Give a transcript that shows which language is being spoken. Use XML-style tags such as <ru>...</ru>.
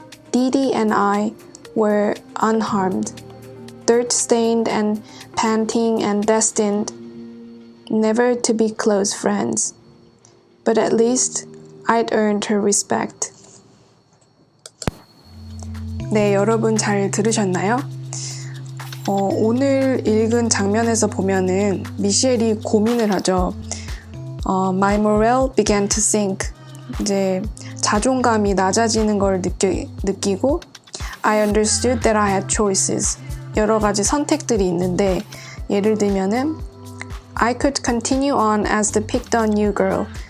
<en>Dee Dee and I were unharmed, dirt-stained and panting and destined never to be close friends. But at least I'd earned her respect.</en> <ko>네, 여러분 잘 들으셨나요? 오늘 읽은 장면에서 보면은 미셸이 고민을 하죠.</ko> <en>My morale began to sink.</en> <ko>이제 자존감이 낮아지는 걸 느끼고</ko> <en>I understood that I had choices.</en> <ko>여러 가지 선택들이 있는데 예를 들면은</ko> <en>I could continue on as the picked-on new girl.</en>